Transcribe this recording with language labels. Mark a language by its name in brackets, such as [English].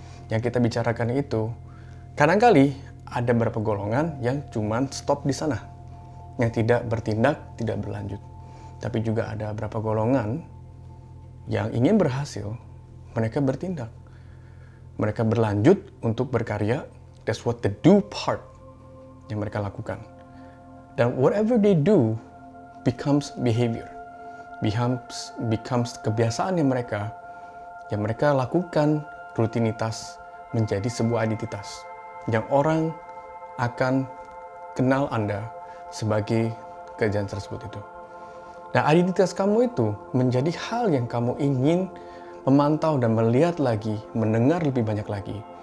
[Indonesian] Yang kita bicarakan itu, kadang-kali ada beberapa golongan yang cuman stop di sana. Yang tidak bertindak, tidak berlanjut. Tapi juga ada beberapa golongan yang ingin berhasil, mereka bertindak. Mereka berlanjut untuk berkarya. [English] That's what the do part [Indonesian] yang mereka lakukan. [English] Dan whatever they do becomes behavior. Becomes [Indonesian] kebiasaan yang mereka lakukan, rutinitas menjadi sebuah identitas yang orang akan kenal Anda sebagai kerjaan tersebut itu. Nah, identitas kamu itu menjadi hal yang kamu ingin memantau dan melihat lagi, mendengar lebih banyak lagi.